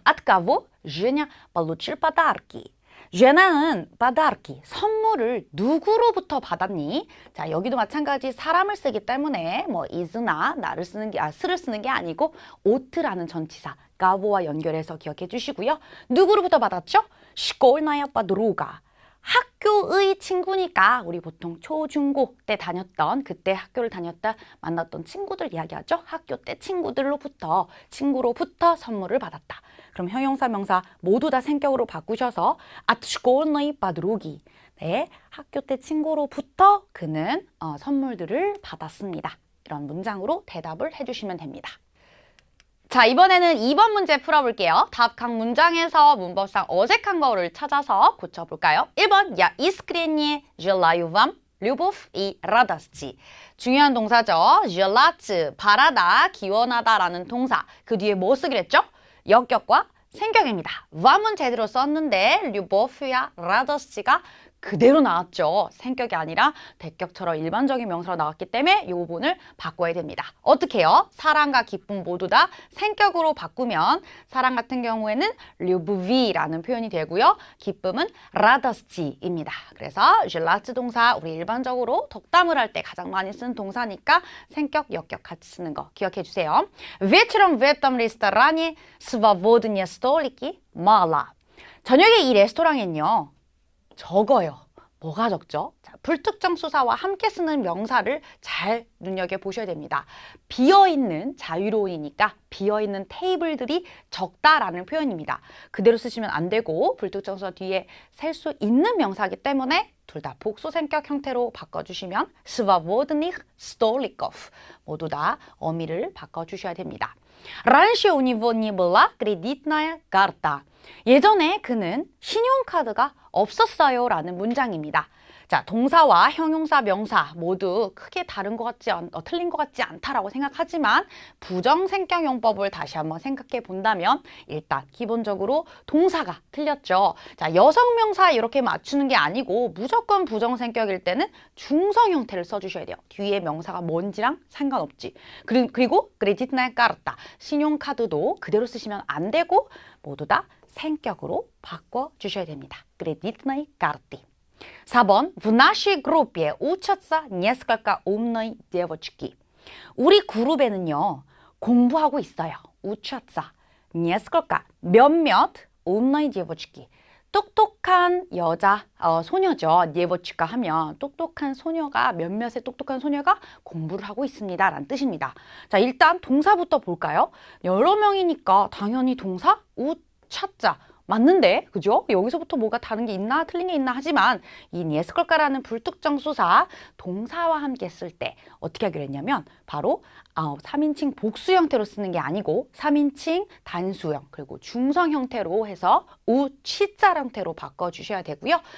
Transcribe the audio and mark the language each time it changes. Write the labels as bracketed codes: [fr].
[ru] От кого Женя получил подарки? [ko] Женa는 подарки, 선물을 누구로부터 받았니? 자, 여기도 마찬가지 사람을 쓰기 때문에 뭐 is나 나를 쓰는 게 스를 쓰는 게 아니고 오트라는 전치사 가보와 연결해서 기억해 주시고요. 누구로부터 받았죠? [ru] Школьная подруга. [ko] 학교의 친구니까 우리 보통 초, 중, 고 때 다녔던 그때 학교를 다녔다 만났던 친구들 이야기하죠. 학교 때 친구로부터 선물을 받았다. 그럼 형용사 명사 모두 다 생격으로 바꾸셔서 [ru] от школьной подруги. [ko] 네, 학교 때 친구로부터 그는 선물들을 받았습니다. 이런 문장으로 대답을 해주시면 됩니다. 자, 이번에는 2번 문제 풀어볼게요. 답 각 문장에서 문법상 어색한 거를 찾아서 고쳐볼까요? [ru] 1번, Я искренне желаю вам любовь и радость. [ko] 중요한 동사죠. желать, 바라다, 기원하다라는 동사. 그 뒤에 뭐 쓰기로 했죠? 역격과 생격입니다. Vam은 제대로 썼는데 류보프야 라더스가 그대로 나왔죠. 생격이 아니라 대격처럼 일반적인 명사로 나왔기 때문에 이 부분을 바꿔야 됩니다. 어떻게 해요? 사랑과 기쁨 모두 다 생격으로 바꾸면 사랑 같은 경우에는 류브비라는 표현이 되고요. 기쁨은 라더스티입니다. 그래서 жил라츠 동사 우리 일반적으로 덕담을 할 때 가장 많이 쓰는 동사니까 생격, 역격 같이 쓰는 거 기억해 주세요. [ru] Вечером в этом ресторане свободные столики мало. [ko] 저녁에 이 레스토랑엔요. 적어요. 뭐가 적죠? 자, 불특정 수사와 함께 쓰는 명사를 잘 눈여겨보셔야 됩니다. 비어있는 자유로운이니까 비어있는 테이블들이 적다라는 표현입니다. 그대로 쓰시면 안 되고 불특정 수사 뒤에 셀 수 있는 명사이기 때문에 둘 다 복수 생격 형태로 바꿔주시면 [ru] свободных столиков [ko] 모두 다 어미를 바꿔주셔야 됩니다. [ru] Раньше у него не была кредитная карта. [ko] 예전에 그는 신용카드가 없었어요 라는 문장입니다. 자, 동사와 형용사, 명사 모두 크게 다른 것 같지 틀린 것 같지 않다라고 생각하지만 부정생격 용법을 다시 한번 생각해 본다면 일단 기본적으로 동사가 틀렸죠. 자, 여성명사 이렇게 맞추는 게 아니고 무조건 부정생격일 때는 중성 형태를 써주셔야 돼요. 뒤에 명사가 뭔지랑 상관없지. 그리고 크레디트나 까르타 신용카드도 그대로 쓰시면 안 되고 모두 다 생격으로 바꿔주셔야 됩니다. 크레디트나 까르티. [ru] 4번 В нашей группе учатся несколько умной девочки. [ko] 우리 그룹에는요. 공부하고 있어요. [ru] учатся несколько [ko] 몇몇 [ru] умной девочки. [ko] 똑똑한 여자, 소녀죠. девочка 하면 똑똑한 소녀가 몇몇의 똑똑한 소녀가 공부를 하고 있습니다. 라는 뜻입니다. 자, 일단 동사부터 볼까요? 여러 명이니까 당연히 동사 учат자 맞는데, 그죠? 여기서부터 뭐가 다른 게 있나 틀린 게 있나 하지만 이 니에스컬까라는 불특정 수사 동사와 함께 쓸 때 어떻게 하기로 했냐면 바로 3인칭 복수 형태로 쓰는 게 아니고 3인칭 단수형 그리고 중성 형태로 해서 우치자 형태로 바꿔주셔야 되고요.